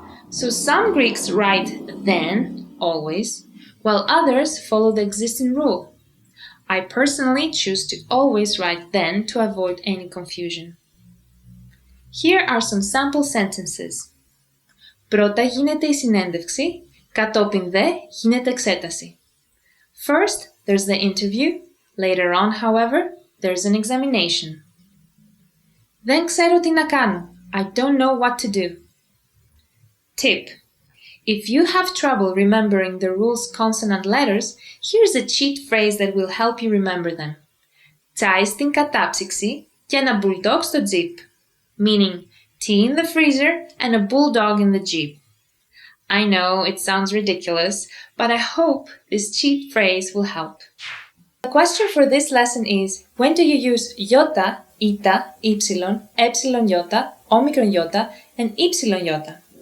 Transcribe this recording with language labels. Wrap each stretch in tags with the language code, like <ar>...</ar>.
<en>So some Greeks write then, always, while others follow the existing rule. I personally choose to always write then to avoid any confusion. Here are some sample sentences.</en> <el>Πρώτα γίνεται η συνέντευξη, κατόπιν δε γίνεται εξέταση.</el> <en>First, there's the interview. Later on, however, there's an examination.</en> <el>Δεν ξέρω τι να κάνω.</el> <en>I don't know what to do. Tip. If you have trouble remembering the rule's consonant letters, here's a cheat phrase that will help you remember them.</en> <el>Τσάι στην κατάψυξη και ένα bulldog στο jeep.</el> <en>Meaning, tea in the freezer and a bulldog in the jeep. I know it sounds ridiculous, but I hope this cheat phrase will help. The question for this lesson is, when do you use iota, ita, epsilon, epsilon iota, omicron iota, and epsilon iota?</en>